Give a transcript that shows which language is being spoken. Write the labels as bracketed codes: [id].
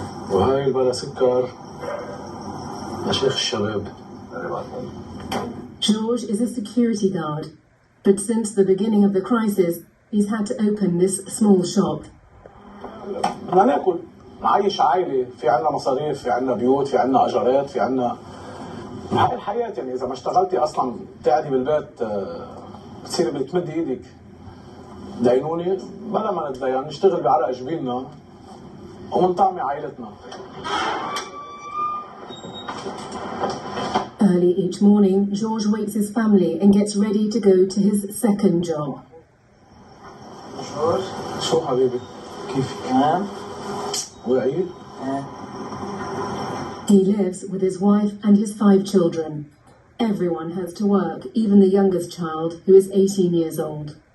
[ar] وهاي البلا سكر لشيخ الشباب. [en] George is a security guard, but since the beginning of the crisis, he's had to open this small shop. [ar] بدنا ناكل، نعيش عائلة، في عنا مصاريف، في عنا بيوت، في عنا أجارات، في عنا هاي الحياة. يعني إذا ما اشتغلتي أصلاً بتقعدي بالبيت بتصيري بتمدي إيدك دينوني، بلا ما نتدين نشتغل بعرق جبيننا ومنطعمي عائلتنا. [en] Early each morning, George wakes his family and gets ready to go to his second job. [ar] شو حبيبي؟ كيفك؟ وعيد؟ [en] He lives with his wife and his 5 children. Everyone has to work, even the youngest child, who is 18 years old.